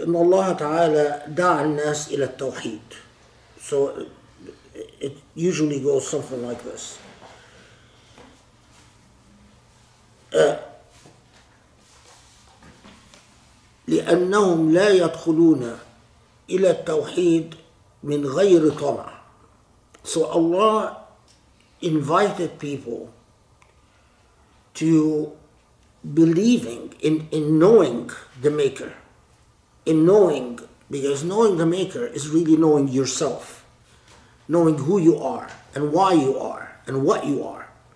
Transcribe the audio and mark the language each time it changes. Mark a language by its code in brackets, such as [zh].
[ar] إن الله تعالى دعا الناس إلى التوحيد. [en] So it usually goes something like this. [ar] لأنهم لا يدخلون إلى التوحيد من غير طمع. [en] So Allah invited people to believing in knowing the Maker, because knowing the Maker is really knowing yourself, knowing who you are and why you are and what you are.